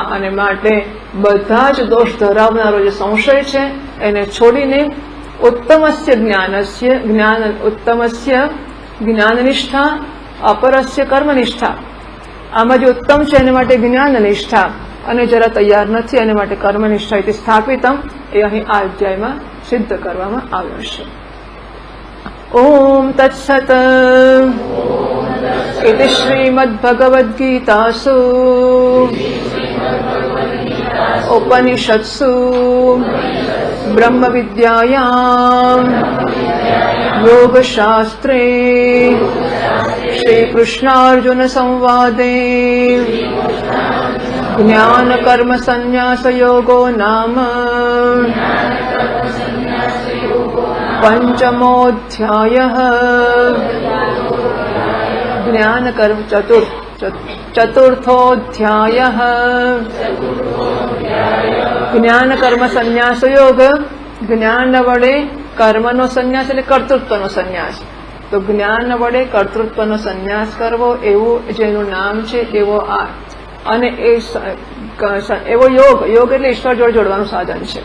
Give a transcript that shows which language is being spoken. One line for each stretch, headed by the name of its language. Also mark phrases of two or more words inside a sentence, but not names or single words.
Gujarati: અને માટે બધા જ દોષ ધરાવનારો જે સંશય છે એને છોડીને
Sanskrit: उत्तमस्य ज्ञाननिष्ठा अपरस्य कर्मनिष्ठा.
Gujarati: આમાં જે ઉત્તમ છે એને માટે જ્ઞાન નિષ્ઠા અને જરા તૈયાર નથી એને માટે કર્મનિષ્ઠા સ્થાપિતમ. એ અહીં આ અધ્યાયમાં સિદ્ધ કરવામાં આવ્યો છે.
Sanskrit: ओम तत्सत इति श्रीमद्भगवद्गीतासु उपनिषत्सु ब्रह्मविद्यायां योगशास्त्रे श्रीकृष्णार्जुन संवादे ज्ञान कर्म संन्यास योगो नाम पंचमोऽध्यायः। ज्ञान कर्म चतुर्थोऽध्यायः।
Gujarati: જ્ઞાન કર્મ સંન્યાસ યોગ, જ્ઞાન વડે કર્મનો સંન્યાસ એટલે કર્તૃત્વનો સંન્યાસ. તો જ્ઞાન વડે કર્તૃત્વનો સંન્યાસ કરવો એવું જેનું નામ છે એવો આ, અને એવો યોગ, યોગ એટલે ઈશ્વર જોડે જોડવાનું સાધન છે.